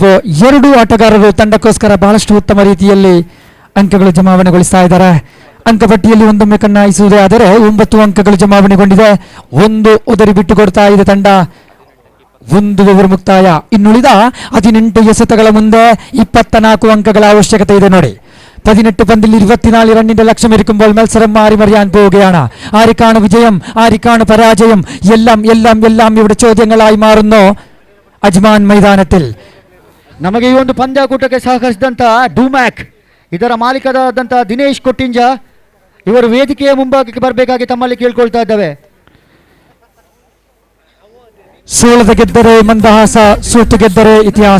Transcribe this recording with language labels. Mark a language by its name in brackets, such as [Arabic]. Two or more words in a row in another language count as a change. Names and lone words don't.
[Kannada] 2 ಆಟಗಾರರು ತಂಡಕ್ಕೋಸ್ಕರ ಬಹಳಷ್ಟು ಉತ್ತಮ ರೀತಿಯಲ್ಲಿ ಅಂಕಗಳು ಜಮಾವಣೆಗೊಳಿಸ್ತಾ ಇದ್ದಾರೆ. ಅಂಕಪಟ್ಟಿಯಲ್ಲಿ ಒಂದೊಮ್ಮೆ ಕಣ್ಣಾಯಿಸುವುದೇ ಆದರೆ 9 ಅಂಕಗಳು ಜಮಾವಣೆಗೊಂಡಿದೆ. 1 ಉದರಿ ಬಿಟ್ಟು ಕೊಡ್ತಾ ಇದೆ ತಂಡ. 1 ಓವರ್ ಮುಕ್ತಾಯ. ಇನ್ನುಳಿದ 18 ಎಸೆತಗಳ ಮುಂದೆ 24 ಅಂಕಗಳ അവಶ್യകത ಇದೆ ನೋಡಿ. [Malayalam] 18 പന്തിൽ 24 റണ്ണിന്റെ ലക്ഷ്യമിരിക്കുമ്പോൾ മത്സരം മാറി മറിയാൻ പോവുകയാണ്. ആരിക്കാണ് വിജയം, ആരിക്കാണ് പരാജയം, എല്ലാം ഇവിടെ ചോദ്യങ്ങളായി മാറുന്നു അജ്മാൻ മൈതാനത്തിൽ. [Kannada] ನಮಗೆ ಈ ಒಂದು ಪಂದ್ಯಾಕೂಟಕ್ಕೆ ಸಹಕರಿಸಿದಂಥ ಡೂಮ್ಯಾಕ್ ಇದರ ಮಾಲೀಕರಾದಂಥ ದಿನೇಶ್ ಕೊಟ್ಟಿಂಜ ಇವರು ವೇದಿಕೆಯ ಮುಂಭಾಗಕ್ಕೆ ಬರಬೇಕಾಗಿ ತಮ್ಮಲ್ಲಿ ಕೇಳ್ಕೊಳ್ತಾ ಇದ್ದಾವೆ. ಸೋಲದ ಗೆದ್ದರೆ ಮಂದಹಾಸ, ಸೋತು ಗೆದ್ದರೆ ಇತಿಹಾಸ.